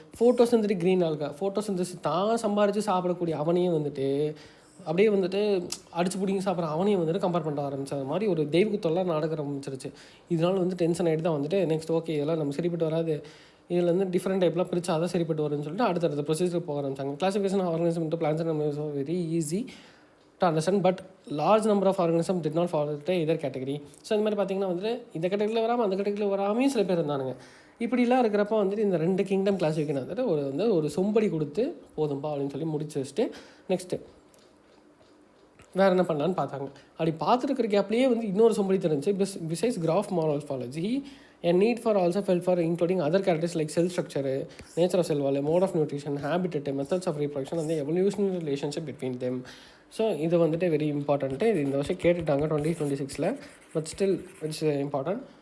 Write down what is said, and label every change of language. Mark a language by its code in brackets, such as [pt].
[ta] Photosynthetic green alga, photosynthesis தான் சம்பாரித்து சாப்பிடக்கூடிய அவனையும் வந்துட்டு அப்படியே வந்துட்டு அடிச்சு பிடிங்கி சாப்பிட்ற அவனையும் வந்துட்டு கம்பேர் பண்ண ஆரம்பிச்சு. அது மாதிரி ஒரு தெய்வத்தொல்லாம் நடக்க ஆரம்பிச்சிருச்சு. இதனால் வந்து டென்ஷன் ஆகிட்டு தான் வந்துட்டு நெக்ஸ்ட் ஓகே இதெல்லாம் நம்ம சரிப்பட்டு வராது, இதில் வந்து டிஃப்ரெண்ட் டைப்லாம் பிரித்து அதை சரிப்பட்டு வரும்னு சொல்லிட்டு அடுத்த ப்ரொசீஜர் போக ஆரம்பிச்சாங்க. [en] Classification of organism into plants and animals very easy to understand, but large number of organisms did not fall into either category. [ta] So இந்த மாதிரி பார்த்திங்கன்னா வந்துட்டு இந்த கேட்டகரியில் வராமல் அந்த கேட்டகரியில் வராமையும் சில பேர் இருந்தானுங்க. இப்படிலாம் இருக்கிறப்ப வந்துட்டு இந்த 2 கிங்டம் கிளாஸிஃபிகேஷன் வந்துட்டு ஒரு சொம்படி கொடுத்து போதும்பா அப்படின்னு சொல்லி முடிச்சு வச்சுட்டு நெக்ஸ்ட்டு வேறு என்ன பண்ணலான்னு பார்த்தாங்க. அப்படி பார்த்துருக்கிற கேப்லேயே வந்து இன்னொரு சொம்படி தெரிஞ்சு பிசைஸ் graph morphology [en] A need for also felt for including other characters like cell structure, nature of cell wall, mode of nutrition, habitat, methods of reproduction and the evolutionary relationship between them. [ta] So இது வந்துட்டு [en] Very important. [ta] இது இந்த வருஷம் கேட்டுட்டாங்க 2026, [en] But still it's important.